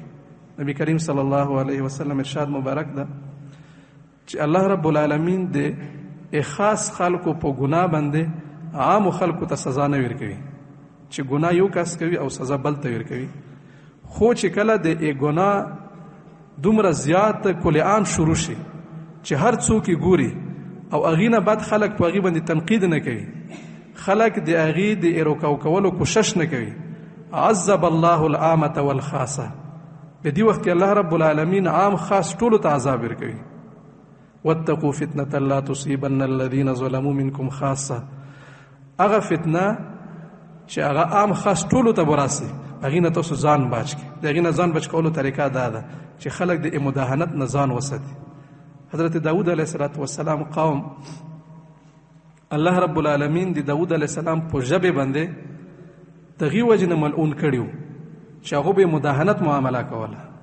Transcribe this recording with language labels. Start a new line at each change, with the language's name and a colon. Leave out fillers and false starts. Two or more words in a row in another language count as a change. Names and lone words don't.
Pashto: نبی کریم صلی الله علیه وسلم ارشاد مبارک ده چې الله رب العالمین د خاص خلکو په ګناه باندې عامو خلکو ته سزا نه ورکوي، چې ګناه یو کس کوي او سزا بل ته ورکوي. خو چې کله د ګناه دومره زیات کل عام شروع شي چې هر څوک یې ګوري او هغې نه بعد خلک په هغې باندې تنقید نه کوي، خلک د هغې د ایروکاو کولو کوشش نه کوي،
Arabic: عذب الله العامة والخاصة.
Pashto: په دې وخت کې الله رب العالمین عام خاص ټولو ته عذاب ورکوي.
Arabic: واتقوا فتنة لا تصيبن الذين ظلموا منكم خاصه.
Pashto: هغه فتنه چې هغه عام خاص ټولو ته براسي، هغې نه تاسو ځان بچ کړئ. د هغې نه ځان بچ کولو طریقه دا ده چې خلک د مداهنت نه ځان وساتي. حضرت داود علیه السلام قوم الله رب العالمین د داود علیه السلام په ژبې باندې د هغې وجې نه ملعون کړي وو چې هغو به مداهنت معامله کوله.